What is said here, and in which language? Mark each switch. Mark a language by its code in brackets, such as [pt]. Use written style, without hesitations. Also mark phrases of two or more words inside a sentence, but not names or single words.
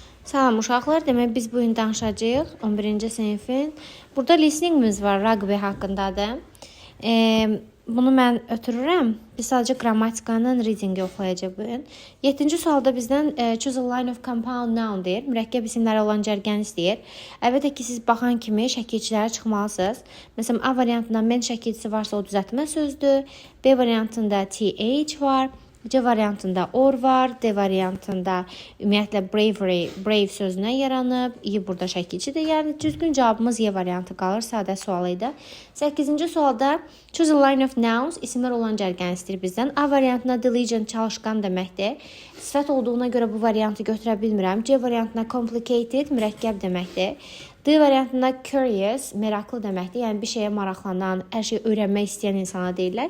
[az] Salam uşaqlar, demək biz bu gün danışacağıq 11-ci sinifin. Burada listeningimiz var, rugby haqqındadır. Bunu mən ötürürəm. Biz sadəcə qrammatikanın readingi oxuyacağıq bu gün. 7-ci sualda bizdən [en] choose a line of compound noun [az] deyir. Mürəkkəb isimləri olan cərgəni istəyir. Əlbəttə ki, siz baxan kimi şəkilçilərə çıxmalısınız. Məsələn, A variantında men şəkilçisi varsa o düzəltmə sözdür. B variantında th var. C variantında or var, D variantında ümumiyyətlə brave sözünə yaranıb, I burada şəkilçidir. Yəni düzgün cavabımız Y variantı qalır. Sadə sual idi. 8-ci sualda [en] choose a line of nouns, [az] isimlər olan cərgəni istəyir bizdən. A variantına diligent, çalışqan deməkdir. Sifət olduğuna görə bu variantı götürə bilmirəm. C variantına complicated, mürəkkəb deməkdir. D variantında curious, meraklı deməkdir. Yəni bir şeyə maraqlanan, hər şeyi öyrənmək istəyən insana deyirlər.